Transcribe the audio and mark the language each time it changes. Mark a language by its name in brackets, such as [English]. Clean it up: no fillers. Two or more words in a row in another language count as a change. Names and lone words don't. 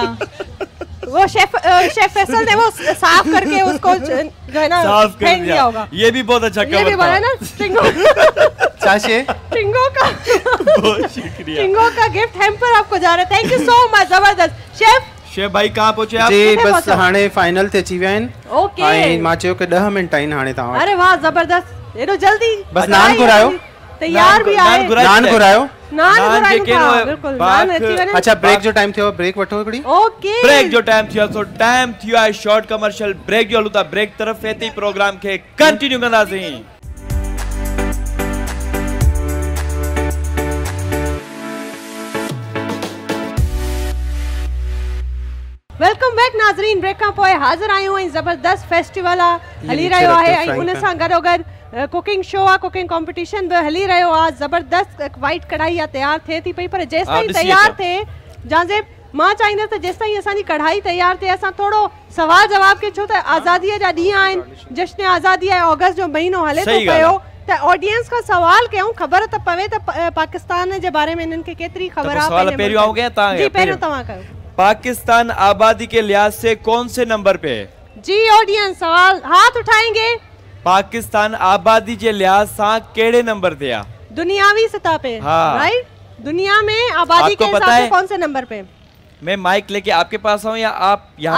[Urdu] وہ شیف فیصل نے وہ صاف کرکے اس کو جو ہے نا صاف کر دیا ہوگا. یہ بھی بہت اچھا کور تھا۔ یہ بھی نا ٹنگو کا بہت شکریہ. ٹنگو کا [English] gift hamper [Urdu] آپکو جا رہا ہے. [English] thank you so much, [Urdu] زبردست۔ شیف بھائی کہاں پہنچے آپ? [Sindhi] जी बस हाणे फाइनल ते अची विया आहिनि। ओके। ऐं मां चयो कि 10 मिंट आहिनि हाणे तव्हां। अरे वाह जबरदस्त, एॾो जल्दी। बस नान घुरायो, तैयार भी आए। नान घुरायो, नान बिल्कुल नान अची वने। अच्छा ब्रेक जो टाइम थियो, ब्रेक वठो हिकड़ी। ओके ब्रेक जो टाइम थियो, सो टाइम थियो आहे [English] short commercial break [Sindhi] जो हलूं था। ब्रेक तरफ एती प्रोग्राम के कंटिन्यू कंदासीं। [English] welcome back नाज़रीन। [Sindhi] ब्रेक का पोए हाजिर आयो ऐं जबरदस्त फेस्टिवल हली रहियो आहे ऐं उन सां गॾोगॾु [English] cooking show [Sindhi] आहे, [English] cooking competition [Sindhi] भी हली रहियो आहे। जबरदस्त वाइट कढ़ाई तैयार थिए थी पई, पर जेसिताईं तैयार थिए जांजे मां चाहींदसि त जेसिताईं असांजी कढ़ाई तैयार थिए असां थोरो सवाल जवाब के, छो त आज़ादीअ जा ॾींहं आहिनि, जश्न आज़ादी आहे, ऑगस्ट जो महीनो हले थो पियो, त ऑडियंस का सवाल कयूं, ख़बर त पवे त पाकिस्तान जे बारे में इन्हनि खे केतिरी ख़बर आहे। सवाल पहिरियों हो गया ता जी पहिरियों तव्हां कयो। [Urdu] پاکستان آبادی کے لحاظ سے کون سے نمبر پہ ہے? جی آڈینس سوال ہاتھ اٹھائیں گے. پاکستان آبادی کے لحاظ سے کیڑے نمبر پہ ہے? دنیاوی سطح پہ. हाँ। رائٹ، دنیا میں آبادی کے حساب سے کون سے نمبر پہ? میں مائیک لے کے آپ کے پاس آؤں یا آپ یہاں